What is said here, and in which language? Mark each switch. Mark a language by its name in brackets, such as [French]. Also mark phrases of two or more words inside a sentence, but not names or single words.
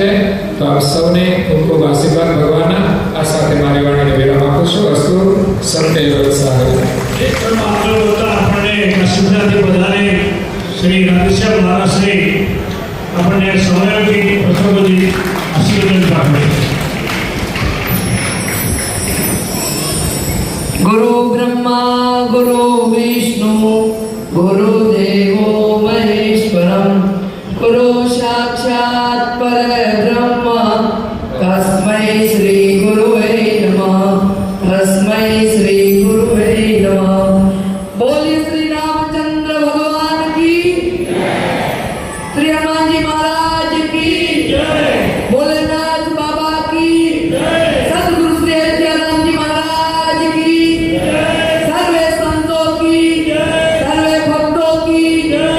[Gujarati] તો આપ સૌને ખૂબ ખૂબ આશીર્વાદ ભગવાનના. આ સાથે મારી વાણીને વિરામ આપું છું. અસ્તુ સત્ય સાહેબ આપણને કશુનાથી બધાને શ્રી રાધેશ્યામ મહારાજ શ્રી આપણને સમયથી પ્રસંગોથી આશીર્વાદ આપે. [Sanskrit] गुरु ब्रह्मा गुरु विष्णु गुरुदेवो महेश्वरम गुरु साक्षात् परब्रह्म तस्मै श्री गुरुवे नमः. तस्मै श्री गुरुवे नमः. [Hindi] बोलिए श्री रामचंद्र भगवान की जय. श्री हनुमान जी महाराज की जय. भोलेनाथ बाबा की जय. सद्गुरु श्री अयोध्याराम जी महाराज की जय. सर्वे संतों की जय. सर्वे भक्तों की जय.